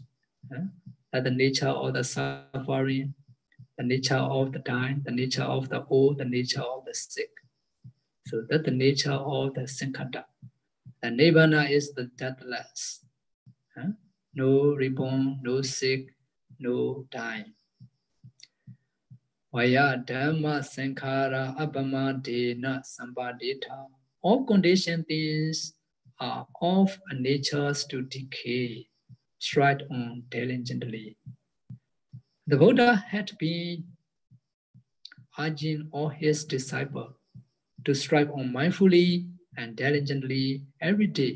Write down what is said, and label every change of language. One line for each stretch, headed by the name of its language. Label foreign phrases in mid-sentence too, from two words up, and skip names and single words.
English: That the nature of the suffering, the nature of the dying, the nature of the old, the nature of the sick. So that's the nature of the sankata. The nibbana is the deathless. No reborn, no sick, no dying.
Pali: Vaya dhamma sankhara abhamadena sampadita.
English: All conditioned things are of a nature to decay. Stride on diligently. The Buddha had been urging all his disciples to strive on mindfully and diligently every day.